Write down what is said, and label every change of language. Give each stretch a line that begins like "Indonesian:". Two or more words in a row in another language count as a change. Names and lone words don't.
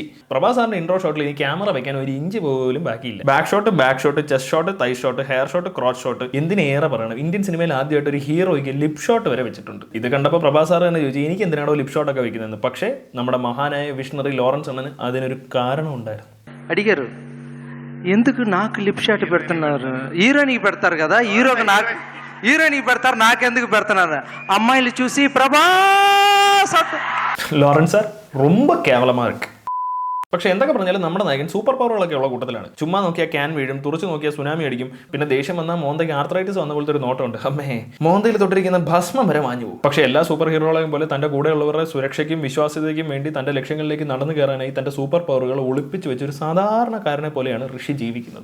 Malayalam: പ്രഭാസ് സാറിന്റെ
English: intro shot
Malayalam: ഈ ക്യാമറ വെക്കാൻ 1 ഇഞ്ച് പോലും ബാക്കിയില്ല.
English: back shot, chest shot, thigh shot, hair shot, crotch shot,
Malayalam: എന്തിനേറെ പറയണം, ഇന്ത്യൻ സിനിമയിൽ ആദ്യമായിട്ട് ഒരു ഹീറോയ്ക്ക്
English: lip shot
Malayalam: വരെ വെച്ചിട്ടുണ്ട്. ഇത് കണ്ടപ്പോൾ പ്രഭാസ് സാർ തന്നെ ചോദിച്ചു, എനിക്ക് എന്തിനാണോ
English: lip shot
Malayalam: വെക്കുന്നതെന്ന്. പക്ഷേ നമ്മുടെ മഹാനായ വിഷ്ണറി ലോറൻസ് അണ്ണന് അതിനൊരു കാരണം ഉണ്ടായിരുന്നു. അടിക്കരുത്,
Telugu: ఎందుకు నాకు
English: lip shot
Telugu: పెడుతున్నారు? హీరోయిన్కి పెడతారు కదా, హీరోయిన్కి పెడతారు, నాకెందుకు పెడుతున్నారు? అమ్మాయిలు చూసి ప్రభాస్
Tamil: லாரன்ஸ் சார் ரொம்ப கேவலமா இருக்கு.
Malayalam: പക്ഷേ എന്തൊക്കെ പറഞ്ഞാലും നമ്മുടെ നായകൻ
English: super powers
Malayalam: ഉള്ള കൂട്ടത്തിലാണ്. ചുമ്മാ നോക്കിയാൽ ക്യാൻ വീഴും, തുറച്ചു നോക്കിയാൽ സുനാമി അടിക്കും, പിന്നെ ദേഷ്യം വന്നാൽ മോന്തയ്ക്ക് ആർത്രൈറ്റിസ് വന്ന പോലത്തെ ഒരു നോട്ടമുണ്ട്. അമ്മേ, മോന്തയിൽ തൊട്ടിരിക്കുന്ന ഭസ്മം വരെ മാഞ്ഞു പോകും. പക്ഷേ എല്ലാ
English: super heroes
Malayalam: പോലെ തന്റെ കൂടെയുള്ളവരുടെ സുരക്ഷയ്ക്കും വിശ്വാസ്യതയ്ക്കും വേണ്ടി തന്റെ ലക്ഷ്യങ്ങളിലേക്ക് നടന്നു കയറാനായി തന്റെ
English: super powers
Malayalam: ഒളിപ്പിച്ചു വെച്ച ഒരു സാധാരണക്കാരനെ പോലെയാണ് ഋഷി ജീവിക്കുന്നത്.